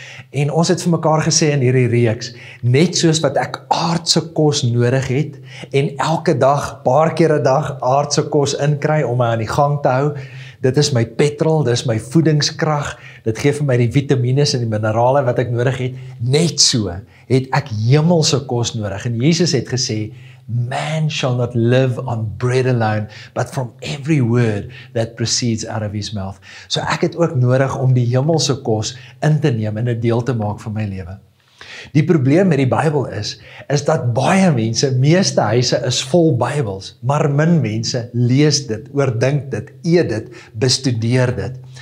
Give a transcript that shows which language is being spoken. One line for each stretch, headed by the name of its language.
Afrikaans: En ons het vir mekaar gesê in hierdie reeks, net soos wat ek aardse kos nodig het en elke dag, paar keer 'n dag aardse kos inkry om my aan die gang te hou, dit is my petrol, dit is my voedingskrag, dit gee vir my die vitamine en die minerale wat ek nodig het, net so het ek hemelse kos nodig. En Jesus het gesê,
English: man shall not live on bread alone, but from every word that proceeds out of his mouth.
Afrikaans: So ek het ook nodig om die hemelse kos in te neem en 'n deel te maak van my lewe. Die probleem met die Bybel is dat baie mense, meeste huise is vol Bybels, maar min mense lees dit, oordink dit, eet dit, bestudeer dit.